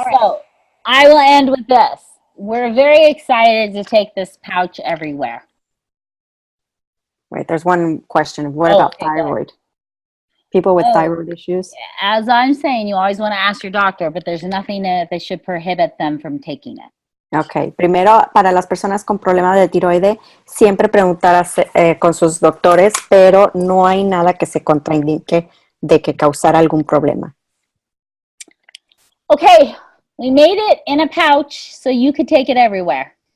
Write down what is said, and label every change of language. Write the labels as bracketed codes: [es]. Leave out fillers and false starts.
[en] So I will end with this. We're very excited to take this pouch everywhere. Wait, there's one question. What about thyroid? People with thyroid issues? As I'm saying, you always want to ask your doctor, but there's nothing that should prohibit them from taking it. [es] Ok, primero para las personas con problemas de tiroide, siempre preguntar con sus doctores, pero no hay nada que se contraindique de que causara algún problema. [en] Okay, we made it in a pouch so you could take it everywhere.